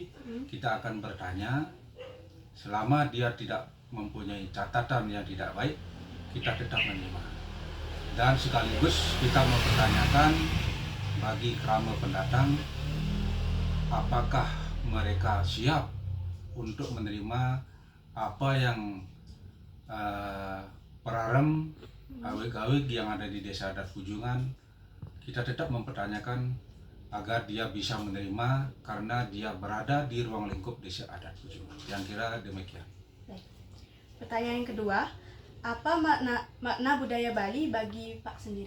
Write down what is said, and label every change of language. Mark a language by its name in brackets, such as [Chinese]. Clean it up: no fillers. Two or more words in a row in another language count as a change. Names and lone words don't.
[Indonesian] Kita akan bertanya, selama dia tidak mempunyai catatan yang tidak baik, kita tetap menerima. Dan sekaligus kita mempertanyakan bagi kerama pendatang, apakah mereka siap untuk menerima apa yang [Balinese] perarem awik-awik [Indonesian] yang ada di Desa Adat Pujungan. Kita tetap mempertanyakan agar dia bisa menerima karena dia berada di ruang lingkup Desa Adat Pujungan. Yang kira demikian. Baik. Pertanyaan yang kedua, apa makna budaya Bali bagi Pak sendiri?